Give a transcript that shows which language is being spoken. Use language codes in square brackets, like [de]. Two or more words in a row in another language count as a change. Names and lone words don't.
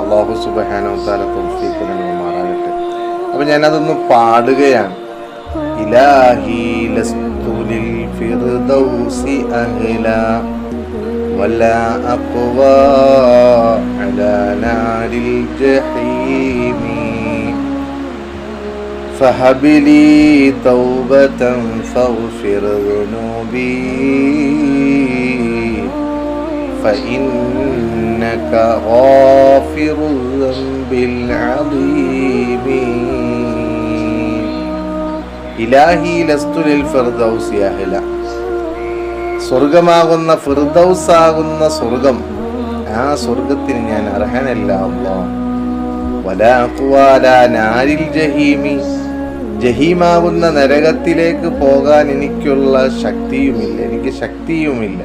[ml] അല്ലാഹു [ar] سبحانه وتعالى [ml] തൗഫീഖ് നൽകുമാറാകട്ടെ. അപ്പോൾ ഞാനതൊന്ന് പാടുകയാണ്. [ar] إلهي لست للفردوس أهلا ولا أقوى على نار الجحيم فهب لي توبة فاغفر ذنوبي فإنك غافر الذنب العظيم إلهي لست للفردوس أهلا. [ml] സ്വർഗമാകുന്ന ഫിർദൗസാകുന്ന സ്വർഗം, ആ സ്വർഗത്തിന് ഞാൻ അർഹനല്ല അല്ലാഹ്. [ar] ولا أقوى على نار الجحيم, [ml] ജഹീമാകുന്ന നരകത്തിലേക്ക് പോകാൻ എനിക്കുള്ള ശക്തിയുമില്ല, എനിക്ക് ശക്തിയുമില്ല.